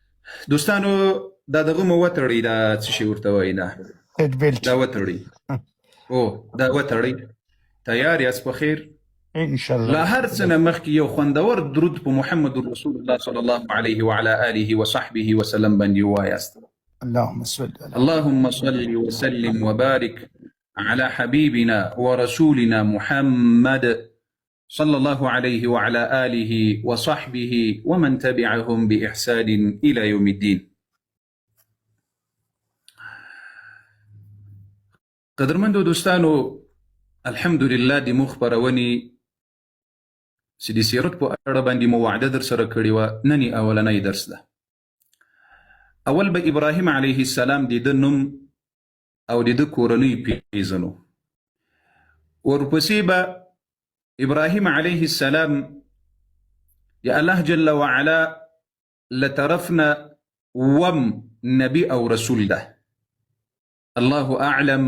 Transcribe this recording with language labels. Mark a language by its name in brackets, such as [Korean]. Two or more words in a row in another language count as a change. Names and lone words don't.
[Pashto] دوستانو دا دغه مو وتړئ، دا څه شي ورته وایي، [English] seat belt [Pashto] دا وتړئ. او دا وتړئ. تیار یاست په خیر؟ انشاءالله. لا هر څه نه مخکې یو خوندور درود په محمد رسول الله [Arabic] صلی الله علیه وعلى آله وصحبه وسلم [Pashto] باندې ووایاست. [Arabic] اللهم صل على اللهم صل وسلم وبارك على حبيبنا ورسولنا محمد صلى الله عليه وعلى آله وصحبه ومن تبعهم بإحسان إلى يوم الدين. [Pashto] قدرمندو دوستانو، الحمدلله د مخبرونی چې د سیرت په اړه باندې مو وعده در سره کړې وه، نن یې اولنی درس ده. اول به ابراهیم [Arabic] علیه السلام [Pashto] د ده نوم او د ده کورنۍ پیژنو، ورپسې به ابراهیم علیه السلام د [Arabic] الله جل وعلا [Pashto] لطرفنا وم نبی او رسول ده، [Arabic] الله اعلم.